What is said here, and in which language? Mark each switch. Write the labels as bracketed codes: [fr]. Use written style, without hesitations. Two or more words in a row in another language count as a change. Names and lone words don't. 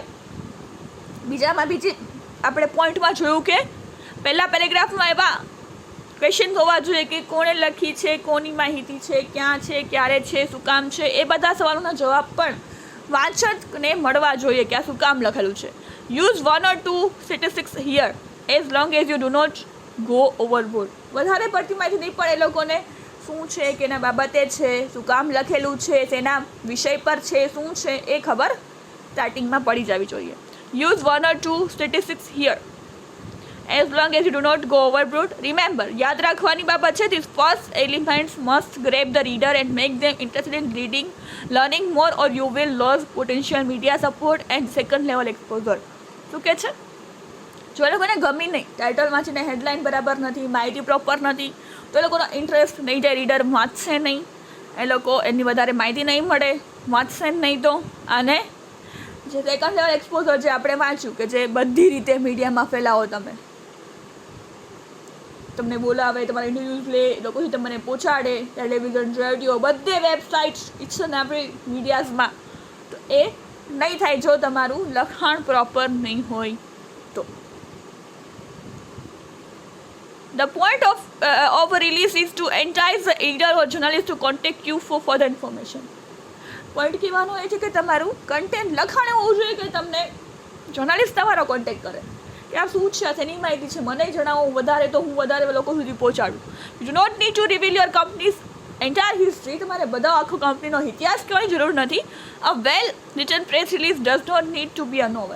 [gu] બીજી આપણે પોઈન્ટમાં જોયું કે પહેલા પેરેગ્રાફમાં એવા ક્વેશ્ચન હોવા જોઈએ કે કોણે લખી છે, કોની માહિતી છે, ક્યાં છે, ક્યારે છે, શું કામ છે, એ બધા સવાલોના જવાબ પણ વાંચકને મળવા જોઈએ કે આ શું કામ લખેલું છે. [en] યુઝ 1 or 2 statistics here as long as you do not go overboard. [gu] વધારે પડતી માહિતી નહીં, પણ એ લોકોને શું છે, કેના બાબતે છે, શું કામ લખેલું છે, તેના વિષય પર છે, શું છે, એ ખબર સ્ટાર્ટિંગમાં પડી જવી જોઈએ. [en] યુઝ 1 or 2 statistics here as long as you do not go overboard. Remember, [gu] યાદ રાખવાની બાબત છે, [en] these first elements must grab the reader and make them interested in reading, learning more, or you will lose potential media support and second level exposure. [gu] શું કહે છે? જો એ લોકોને ગમી નહીં, ટાઇટલ વાંચીને હેડલાઇન બરાબર નથી, માહિતી પ્રોપર નથી, તો એ લોકોનો ઇન્ટરેસ્ટ નહીં જાય, રીડર વાંચશે નહીં, એ લોકો એની વધારે માહિતી નહીં મળે, વાંચશે નહીં. તો અને જે [en] second level exposure [gu] જે આપણે વાંચ્યું કે જે બધી રીતે મીડિયામાં ફેલાવો, તમને બોલાવે, તમારા ઇન્ટરવ્યૂઝ લે, લોકો તમને પહોંચાડે, ટેલિવિઝન, રેડિયો, બધે વેબસાઇટ્સ, [en] each and every [gu] મીડિયાઝમાં, તો એ નહીં થાય જો તમારું લખાણ પ્રોપર નહીં હોય તો. [en] The point of a release is to entice the reader or journalist to contact you for further information. [gu] પોઈન્ટ કહેવાનો એ છે કે તમારું કન્ટેન્ટ લખાણ એવું હોવું જોઈએ કે તમને જર્નાલિસ્ટ તમારો કોન્ટેક્ટ કરે કે આ શું છે, તેની માહિતી છે, મને જણાવો વધારે, તો હું વધારે લોકો સુધી પહોંચાડું. [en] You do not need to reveal your company's entire history. [gu] તમારે બધા આખો કંપનીનો ઇતિહાસ કહેવાની જરૂર નથી. [en] A well written press release does not need to be a novel.